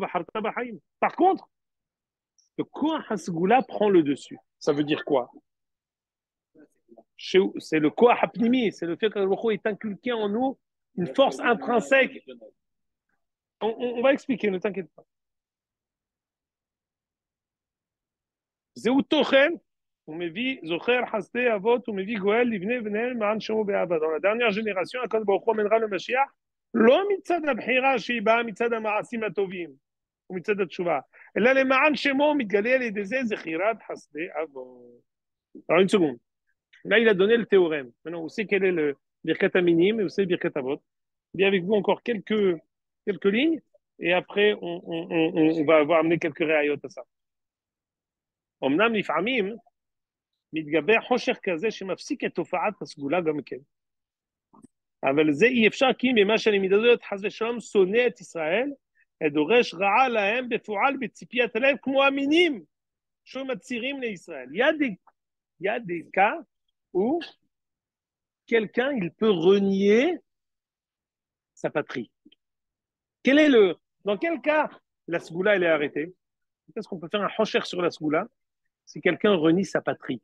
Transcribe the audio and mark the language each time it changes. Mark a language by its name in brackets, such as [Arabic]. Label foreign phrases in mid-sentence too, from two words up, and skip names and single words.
[French] Par contre, le [Hebrew] כח הסגולה [French] prend le dessus. Ça veut dire quoi? C'est le [Hebrew] כח הפנימי, [French] c'est le fait que le Baruch est inculqué en nous une force intrinsèque. On va expliquer, ne t'inquiète pas. [Hebrew] זהו תוכן, הוא מביא זוכר חסדי אבות, הוא מביא גואל לבני בניהם למען שמו באהבה. [French] Dans la dernière génération, [Hebrew] הקדוש ברוך הוא מנחה למשיח, לא מצד הבחירה שהיא באה מצד המעשים הטובים ומצד התשובה, אלא למען שמו מתגלה על ידי זה זכירת חסדי אבות. [French] Alors une seconde. Là, il a donné le théorème. Maintenant, vous savez quel est le [Hebrew] ברכת המינים [French] et vous savez le [Hebrew] ברכת אבות. [French] Bien avec vous encore quelques lignes et après, on va avoir amené quelques réayots à ça. [Hebrew] אמנם לפעמים מתגבר חושך כזה שמפסיק את תופעת הסגולה גם כן. אבל זה אי אפשר כי ממה שאני מדברת חס ושלום שונא את ישראל, דורש רעה להם בפועל בציפיית הלב כמו המינים שמצהירים לישראל. [French] Il y a des cas où quelqu'un il peut renier sa patrie. Dans quel cas la sgoula elle est arrêtée? Est-ce qu'on peut faire un hosher sur la sgoula si quelqu'un renie sa patrie?